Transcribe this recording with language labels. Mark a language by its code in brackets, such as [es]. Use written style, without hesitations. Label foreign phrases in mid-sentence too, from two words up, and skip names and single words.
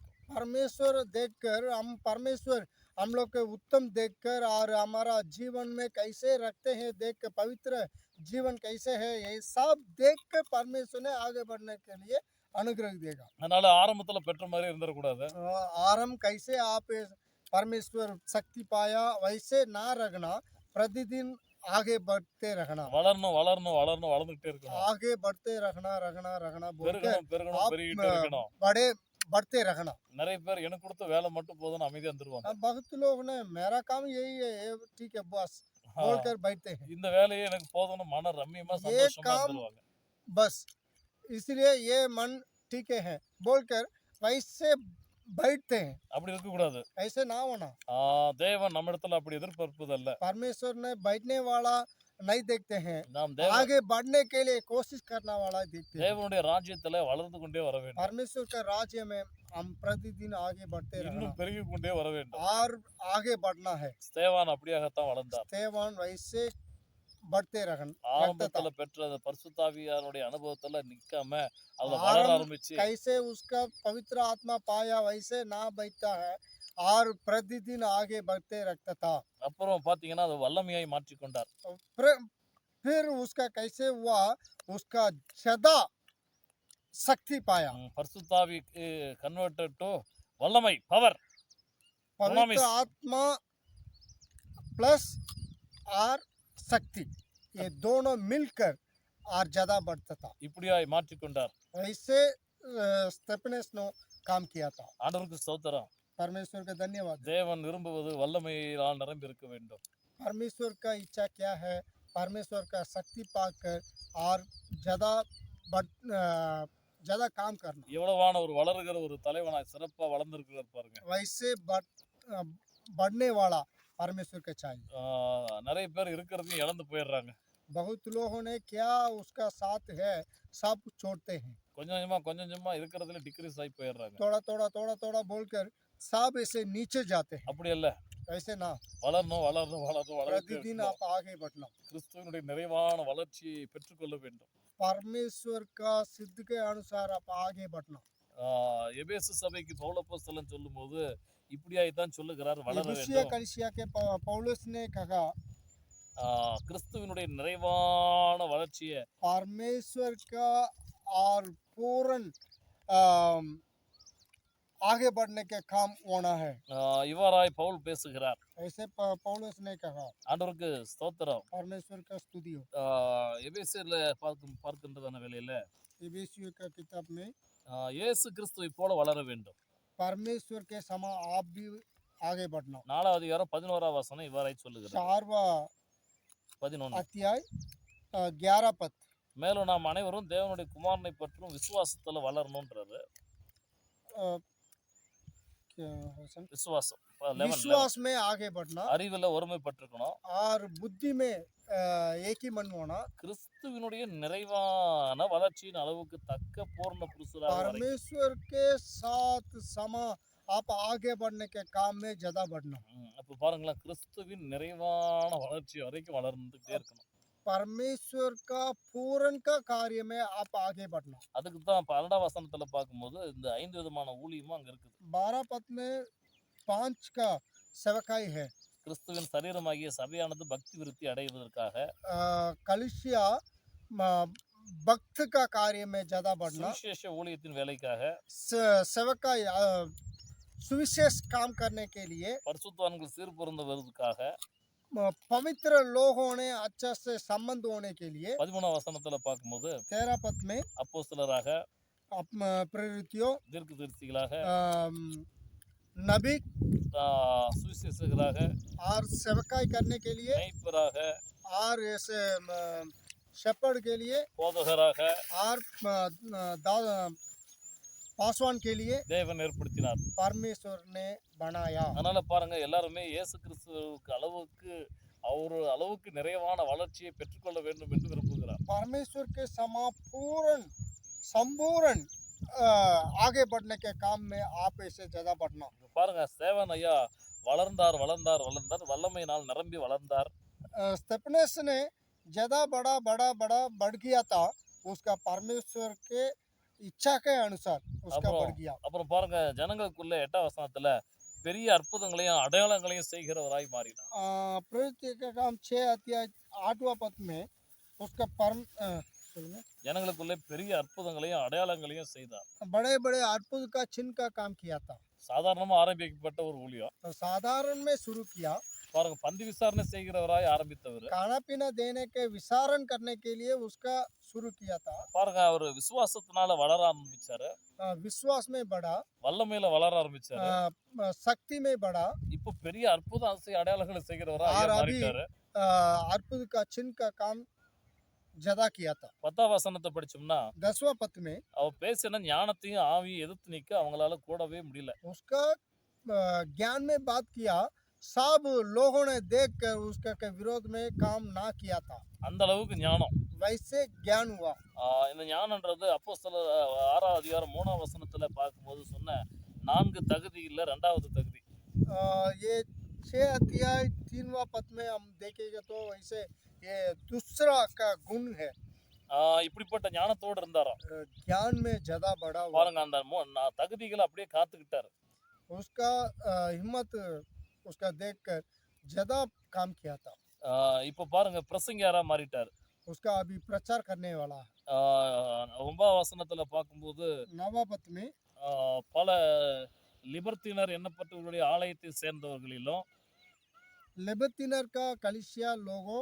[hi] परमेश्वर देखकर हम लोग के उत्तम देखकर और हमारा जीवन में कैसे रखते हैं, देख कर पवित्र जीवन कैसे है, ये सब देख कर परमेश्वर ने आगे बढ़ने के लिए अनुग्रह देगा। [ta] அதனால ஆரம்பத்துல பெற்ற மாதிரி இருந்துடக்கூடாது. [hi] आरंभ कैसे आप परमेश्वर शक्ति पाया वैसे ना रखना, प्रतिदिन आगे बढ़ते रहना, [ta] வளர்ந்துகிட்டே இருக்கணும். [hi] आगे बढ़ते रहना बोलकर [ta] பெருகணும் [hi] आप [ta] பெருகிட்டே இருக்கணும். [hi] बड़े बढ़ते रहना। [ta] நிறைய பேர் எனக்கு கொடுத்த வேலை மட்டும் போதும்னு அமைதியா இருந்துருவாங்க. [hi] बहुत लोग ने मेरा काम यही है, ये ठीक है बस बोलकर बैठते हैं, [ta] இந்த வேலையே எனக்கு போதும்னு மன ரம்மியமா [hi] ये [ta] சந்தோஷமா [hi] काम [ta] இருந்துருவாங்க. [hi] बस इसलिए ये मन ठीक है बोलकर वैसे बैठते हैं। [ta] அப்படி இருக்க கூடாது. [hi] ऐसे ना होना। [ta] தேவன் நம்ம இடத்துல அப்படி எதிர்பார்ப்பதல்ல. [hi] परमेश्वर ने बैठने वाला नहीं देखते हैं, [ta] நாம் [hi] आगे बढ़ने के लिए कोशिश करने वाला देखते हैं। [ta] தேவனுடைய ராஜ்யத்துல வளர்ந்து கொண்டே வர வேண்டும். [hi] परमेश्वर का राज्य में हम प्रतिदिन आगे बढ़ते रहना [ta] இன்னும் பெருகி கொண்டே வர வேண்டும். [hi] और आगे बढ़ना है। [ta] ஸ்தேவான் அப்படியாகத்தான் வளர்ந்தார். [hi] सेवन वैसे बढ़ते रहना। [ta] ஆரம்பத்துல பெற்ற அந்த பரிசுத்தாவியானுடைய அனுபவத்துல நிக்காம அதுல வளர [hi] आरंभ [ta] ஆரம்பிச்சு [hi] कैसे उसका पवित्र आत्मा पाया वैसे ना बैठता है और प्रतिदिन आगे बढ़ते रखता था। [ta] அப்புறம் பாத்தீங்கன்னா அது வல்லமையாய் மாற்றிக்கொண்டார். [hi] फिर उसका कैसे हुआ, उसका ज्यादा शक्ति पाया। [ta] பரிசுத்தாவி [en] converted to [ta] வல்லமை பவர். [hi] पवित्र आत्मा प्लस और शक्ति ये दोनों मिलकर और ज्यादा बढ़ता था। [ta] இப்படியாய் மாற்றிக்கொண்டார். [hi] वैसे स्टेफनस ने काम किया था। [ta] ஆண்டவருக்கு ஸ்தோத்திரம். [hi] परमेश्वर का धन्यवाद। [ta] தேவன் விரும்புவது வல்லமையால் நிரம்பி இருக்க வேண்டும். [hi] परमेश्वर का इच्छा क्या है, परमेश्वर का शक्ति पाकर और ज्यादा काम करना। [ta] எவ்வளவான ஒரு வளருகிற ஒரு தலைவனாய் சிறப்பா வளர்ந்திருக்கிறார் பாருங்க. [hi] वैसे बढ़ने वाला परमेश्वर का चाहिए। [ta] நிறைய பேர் இருக்கிறதையும் இழந்து போயிடுறாங்க. [hi] बहुत लोगों ने क्या उसका साथ है सब छोड़ते हैं, [ta] கொஞ்சம் கொஞ்சமா இருக்கிறதுல டிக்ரீஸ் ஆகி போயிடுறாங்க. [hi] थोड़ा बोलकर सब ऐसे नीचे जाते हैं। [ta] அப்படி அல்ல. [hi] ऐसे ना, [ta] வளரணும் [hi] प्रतिदिन आप आगे बढ़ना, [ta] கிறிஸ்துவனுடைய நிறைவான வளர்ச்சியை பெற்றுக்கொள்ள வேண்டும். [hi] परमेश्वर का सिद्ध के अनुसार आप आगे बढ़ना। [ta] எபேசு சபைக்கு பவுலப்போஸ்தலன் சொல்லும்போது இப்படியாய்த்தான் சொல்லுகிறார், வளர [hi] एफिसिया [ta] வேண்டும். [hi] कलीसिया के पौलुस ने कहा [ta] கிறிஸ்துவினுடைய நிறைவான வளர்ச்சியை [hi] परमेश्वर का और पूर्ण अम, आगे बढ़ने के काम होना है। [ta] இவ்வாறாய் பவுல் பேசுகிறார். [hi] ऐसे पौलुस ने कहा। [ta] ஆண்டவருக்கு ஸ்தோத்திரம். [hi] परमेश्वर का स्तुति हो। [ta] எபேசியர்ல பார்க்கின்றதான வேளையில [hi] एफिसियों का किताब में [ta] இயேசு கிறிஸ்துவை போல வளர வேண்டும். [hi] परमेश्वर के समान आप भी आगे बढ़ना। [ta] 4வது அதிகாரம் 11வது வசனம் இவ்வாறாய் சொல்லுகிறது. [hi] 4वां 11 अध्याय 11 पद। [ta] மேலும் நாம் அனைவரும் தேவனுடைய குமாரனை பற்றும் விசுவாசத்துல வளரணும்ன்றாரு. விசுவாசம் 11 [hi] विश्वास में आगे बढ़ना [ta] அறிவுல ஒருமைப்பட்டிருக்கணும். [hi] और बुद्धि में एक ही मन होना। [ta] கிறிஸ்துவினுடைய நிறைவான வளர்ச்சியின் அளவுக்கு தக்க பூர்ண புருஷராக வரை [hi] परमेश्वर के साथ समा आप आगे बढ़ने के काम में ज्यादा बढ़ना। [ta] அப்ப பாருங்களேன், கிறிஸ்துவின் நிறைவான வளர்ச்சி வரைக்கும் வளர்ந்துட்டே இருக்கணும். [hi] परमेश्वर का पूर्ण का कार्य में आप आगे बढ़ना। [ta] அதுக்கு தான் 12வது வசனத்துல பார்க்கும்போது இந்த 5 விதமான ஊழியமும் அங்க இருக்குது. [hi] 12 पद में 5 का सेवकाई है। [ta] கிறிஸ்துவின் சரீரமாகிய சபையானது பக்தி விருத்தி அடைவதற்காக [hi] कलीसिया भक्त का कार्य में ज्यादा बढ़ना। [ta] சுவிசேஷ ஊழியத்தின் வேலைக்காக [hi] सेवकाई सुविशेष काम करने के लिए [ta] பரிசுத்தவான்கள் சீர்பொருந்த வருவதற்காக [hi] पवित्र लोगों ने अच्छा से संबंध होने के लिए [ta] 13வது வசனத்துல பார்க்கும்போது [hi] 13 पद में [ta] அப்போஸ்தலராக [hi] प्रेरितियों [ta] தீர்க்கதரிசிகளாக [hi] नबी [ta] சுவிசேஷகராக [hi] और सेवकाई करने के लिए [ta] மேய்ப்பராக [hi] और ऐसे शेपर्ड के लिए [ta] போதகராக [hi] और पासवान के लिए [ta] தேவன் ஏற்படுத்தினார். [hi] परमेश्वर ने बनाया। [ta] அதனால பாருங்க, எல்லாருமே இயேசு கிறிஸ்துவுக்கு அளவுக்கு நிறைவான வளர்ச்சியை பெற்றுக்கொள்ள வேண்டும் என்று விரும்புகிறார். [hi] परमेश्वर के समान पूर्ण संपूर्ण आगे बढ़ने के काम में आप ऐसे ज्यादा बढ़ना। [ta] பாருங்க, ஸ்தேவான் ஐயா வளர்ந்தார் வளர்ந்தார் வளர்ந்தார், வல்லமையினால் நிரம்பி வளர்ந்தார். [hi] स्टेफनस ने ज्यादा बड़ा बड़ा बड़ा बढ़ गया था, उसका परमेश्वर के इच्छा के अनुसार उसका बढ़ गया। [ta] அப்புறம் பாருங்க, ஜனங்களுக்குள்ள 8வது வசனத்துல பெரிய அற்புதங்களையும் அடையாளங்களையும் செய்கிறவராய் மாறினார். [hi] प्रवृत्ति का काम 6 अध्याय 8वां पद में उसका [ta] ஜனங்களுக்குள்ளே பெரிய அற்புதங்களையும் அடையாளங்களையும் செய்தார். [hi] बड़े बड़े अद्भुत का चिन्ह का काम किया था। [ta] சாதாரணமா ஆரம்பிக்கப்பட்ட ஒரு ஊழியம். [hi] तो साधारण में शुरू किया। [ta] பாருங்க, பந்தி விசாரணை செய்கிறவராய் ஆரம்பித்தவர். [hi] खाना पीना देने के विसारण करने के लिए उसका शुरू किया था। [ta] பாருங்க, அவர் விசுவாசத்தினால வளர ஆரம்பிச்சாரு. [hi] विश्वास में बढ़ा, [ta] வல்லமையில வளர ஆரம்பிச்சாரு. [hi] शक्ति में बढ़ा [ta] இப்போ பெரிய அற்புத அடையாளங்களை செய்கிறவராய் [hi] और अभी [ta] மாறிட்டாரு. [hi] अद्भुत का चिन्ह का काम ज्यादा किया था। [ta] 10வது வசனத்தை படிச்சோம்னா [hi] 10वां पद में [ta] அவர் பேசின ஞானத்தையும் ஆவியும் எதிர்த்து நிக்க அவங்களால கூடவே முடியல. [hi] उसका ज्ञान में बात किया, सब लोगों ने देखकर उसका के विरोध में काम ना किया था। [ta] அந்த அளவுக்கு ஞானம். [hi] वैसे ज्ञान हुआ। [ta] இந்த ஞானம்ன்றது அப்போஸ்தலர் 6வது அதிகாரம் 3வது வசனத்துல பார்க்கும்போது சொன்ன 4 தகுதி இல்ல, 2வது தகுதி. [hi] ये 6 अध्याय 3वां पद में हम देखेंगे तो वैसे ये दूसरा का गुण है। [ta] இப்படிப்பட்ட ஞானத்தோடு இருந்தாராம். [hi] ज्ञान में ज्यादा बढ़ा हुआ। [ta] பாருங்க, அந்த தகுதிகளை அப்படியே காத்துக்கிட்டாரு. [hi] उसका हिम्मत उसका देखकर ज्यादा काम किया था। [ta] இப்போ பாருங்க, பிரசங்கியாரா மாறிட்டாரு. [hi] उसका अभी प्रचार करने वाला है। [ta] 9வது வசனத்துல பார்க்கும்போது [hi] 9वां पद में [ta] பல லிபர்த்தினர் எண்ணப்பட்டவர்களுடைய ஆலயத்தை சேர்ந்தவர்களிலும் [hi] लिबर्तिनर का कलीसिया लोगों